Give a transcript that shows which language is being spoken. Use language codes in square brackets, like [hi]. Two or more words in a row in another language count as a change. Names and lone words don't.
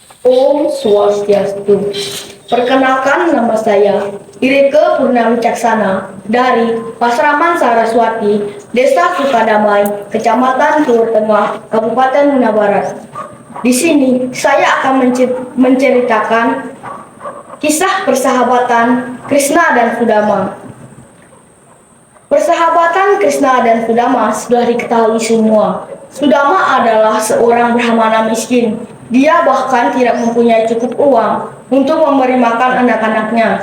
[id] Om Swastiastu. Perkenalkan, nama saya Ireke Purna Wicaksana dari Pasraman Saraswati, Desa Sukadamai, Kecamatan Timur Tengah, Kabupaten Muna Barat. Di sini saya akan menceritakan kisah persahabatan Krishna dan Sudama. Persahabatan Krishna dan Sudama sudah diketahui semua. Sudama adalah seorang brahmana miskin. Dia bahkan tidak mempunyai cukup uang untuk memberi makan anak-anaknya.